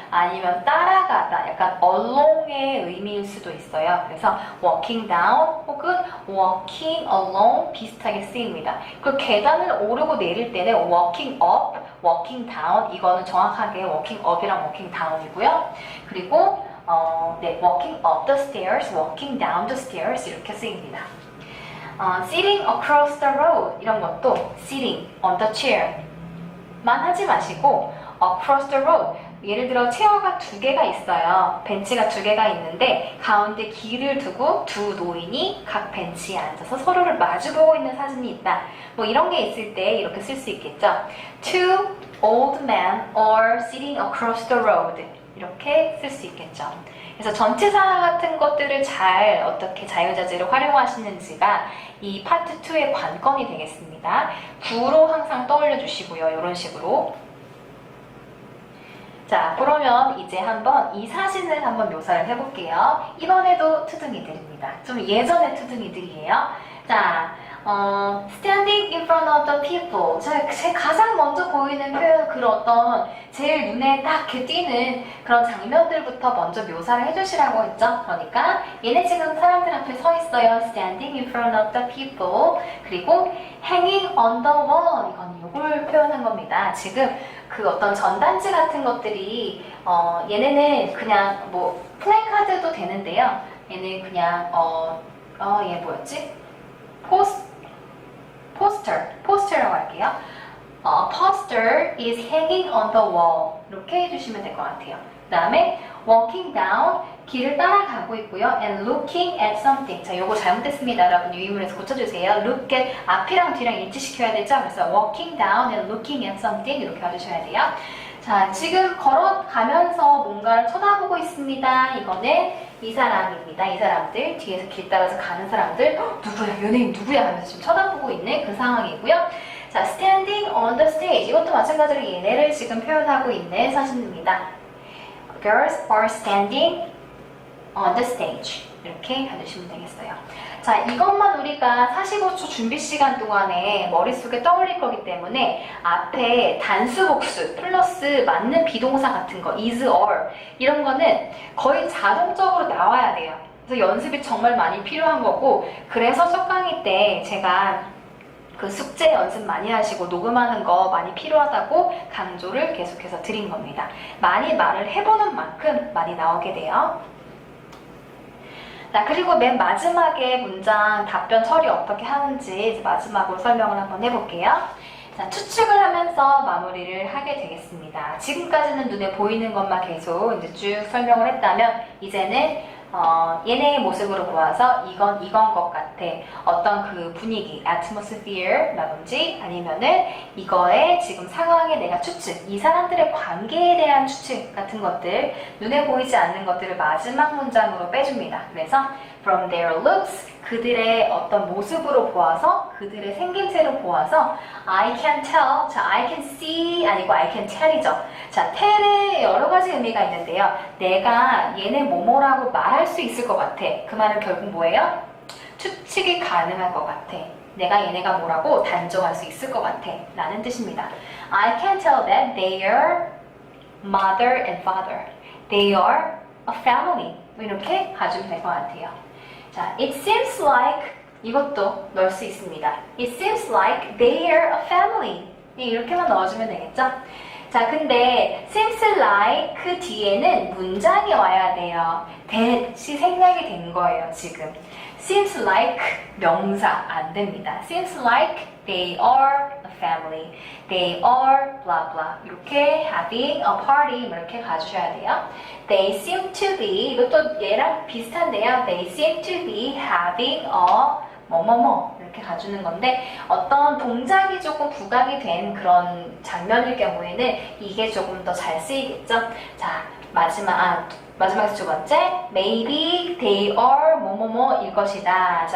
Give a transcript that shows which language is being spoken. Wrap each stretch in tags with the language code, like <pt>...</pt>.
<ko>아니면 따라가다, 약간 along의 의미일 수도 있어요. 그래서</ko> <en>walking down</en> <ko>혹은</ko> <en>walking along</en> <ko>비슷하게 쓰입니다. 그 계단을 오르고 내릴 때는</ko> <en>walking up, walking down</en> <ko>이거는 정확하게</ko> <en>walking up</en> <ko>이랑</ko> <en>walking down</en> <ko>이고요. 그리고 네,</ko> <en>walking up the stairs, walking down the stairs</en> <ko>이렇게 쓰입니다.</ko> <en>Sitting across the road</en> <ko>이런 것도</ko> <en>sitting on the chair</en> <ko>만 하지 마시고</ko> <en>across the road</en> <ko>예를 들어 체어가 두 개가 있어요. 벤치가 두 개가 있는데 가운데 길을 두고 두 노인이 각 벤치에 앉아서 서로를 마주보고 있는 사진이 있다. 뭐 이런 게 있을 때 이렇게 쓸 수 있겠죠.</ko> <en>Two old men are sitting across the road</en> <ko>이렇게 쓸 수 있겠죠. 그래서 전치사 같은 것들을 잘 어떻게 자유자재로 활용하시는지가 이 파트 2의 관건이 되겠습니다. 구로 항상 떠올려 주시고요. 이런 식으로. 자, 그러면 이제 한번 이 사진을 한번 묘사를 해볼게요. 이번에도 투둥이들입니다. 좀 예전의 투둥이들이에요.</ko> <en>자, standing in front of the people.</en> <ko>제 가장 먼저 보이는 표현, 그런 어떤 제일 눈에 딱 이렇게 띄는 그런 장면들부터 먼저 묘사를 해주시라고 했죠. 그러니까 얘네 지금 사람들 앞에 서 있어요.</ko> <en>standing in front of the people.</en> <ko>그리고</ko> <en>hanging on the wall.</en> <ko>이건 이걸 표현한 겁니다. 지금 그 어떤 전단지 같은 것들이 얘네는 그냥 뭐 플래카드도 되는데요. 얘는 그냥 얘 뭐였지? 포스터라고 할게요.</ko> <en>Poster is hanging on the wall.</en> <ko>이렇게 해주시면 될 것 같아요. 그 다음에</ko> <en>walking down,</en> <ko>길을 따라가고 있고요.</ko> <en>and looking at something.</en> <ko>자, 요거 잘못됐습니다. 여러분 유의문에서 고쳐주세요. look at, 앞이랑 뒤랑 일치시켜야 되죠? 그래서</ko> <en>walking down and looking at something</en> <ko>이렇게 해주셔야 돼요. 자, 지금 걸어가면서 뭔가를 쳐다보고 있습니다. 이거는 이 사람입니다. 이 사람들, 뒤에서 길 따라서 가는 사람들, 누구야, 연예인 누구야 하면서 지금 쳐다보고 있는 그 상황이고요.</ko> <en>자, standing on the stage.</en> <ko>이것도 마찬가지로 얘네를 지금 표현하고 있는 사진입니다.</ko> <en>Girls are standing on the stage.</en> <ko>이렇게 해주시면 되겠어요. 자, 이것만 우리가 45초 준비 시간 동안에 머릿속에 떠올릴 거기 때문에 앞에 단수 복수 플러스 맞는 비동사 같은 거 is or 이런 거는 거의 자동적으로 나와야 돼요. 그래서 연습이 정말 많이 필요한 거고, 그래서 첫 강의 때 제가 그 숙제 연습 많이 하시고 녹음하는 거 많이 필요하다고 강조를 계속해서 드린 겁니다. 많이 말을 해보는 만큼 많이 나오게 돼요. 자, 그리고 맨 마지막에 문장 답변 처리 어떻게 하는지 이제 마지막으로 설명을 한번 해볼게요. 자, 추측을 하면서 마무리를 하게 되겠습니다. 지금까지는 눈에 보이는 것만 계속 이제 쭉 설명을 했다면 이제는 얘네의 모습으로 보아서 이건 것 같아. 어떤 그 분위기, atmosphere라든지 아니면은 이거의 지금 상황에 내가 추측, 이 사람들의 관계에 대한 추측 같은 것들, 눈에 보이지 않는 것들을 마지막 문장으로 빼줍니다. 그래서</ko> <en>from their looks,</en> <ko>그들의 어떤 모습으로 보아서, 그들의 생김새로 보아서</ko> <en>I can tell,</en> <ko>자,</ko> <en>I can see</en> <ko>아니고 I can tell이죠. 자, tell에 여러 가지 의미가 있는데요. 내가 얘네 뭐뭐라고 말할 수 있을 것 같아. 그 말은 결국 뭐예요? 추측이 가능할 것 같아. 내가 얘네가 뭐라고 단정할 수 있을 것 같아. 라는 뜻입니다.</ko> <en>I can tell that they are mother and father. They are a family.</en> <ko>이렇게 가주면 될 것 같아요. 자,</ko> <en>it seems like</en> <ko>이것도 넣을 수 있습니다.</ko> <en>It seems like they are a family.</en> <ko>이렇게만 넣어주면 되겠죠? 자, 근데 seems like 그 뒤에는 문장이 와야 돼요. that이 생략이 된 거예요, 지금. Seems like 명사 안 됩니다.</ko> <en>Seems like they are a family. They are blah blah.</en> <ko>이렇게</ko> <en>having a party</en> <ko>이렇게 가주셔야 돼요.</ko> <en>They seem to be</en> <ko>이것도 얘랑 비슷한데요.</ko> <en>They seem to be having a</en> <ko>뭐뭐뭐 이렇게 가주는 건데 어떤 동작이 조금 부각이 된 그런 장면일 경우에는 이게 조금 더 잘 쓰이겠죠. 자, 마지막에서 두 번째,</ko> <en>maybe they are</en> <ko>뭐뭐뭐일 것이다.</ko>